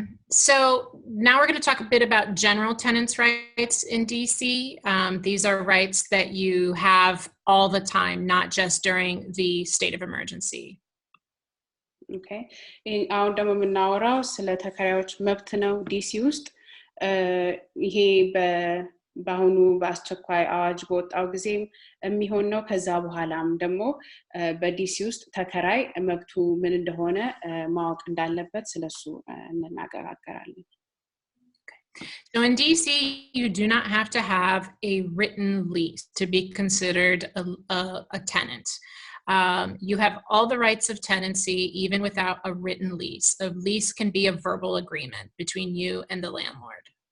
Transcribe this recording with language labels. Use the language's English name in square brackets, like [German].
[English] So now we're going to talk a bit about general tenants' rights in DC. These are rights that you have all the time, not just during the state of emergency. Okay. [Amharic] አሁን ደግሞ የምናወራው ስለ ተከራዮች መብት ነው ዲሲ ውስጥ ይሄ በአሁኑ በአስቸኳይ አዋጅ በወጣው ጊዜም የሚሆን ነው ከዛ በኋላም ደግሞ በዲሲ ውስጥ ተከራይ መብቱ ምን እንደሆነ ማወቅ እንዳለበት ስለሱ እንናገራለን [English] So in DC, you do not have to have a written lease to be considered a tenant. You have all the rights of tenancy even without a written lease. A lease can be a verbal agreement between you and the landlord.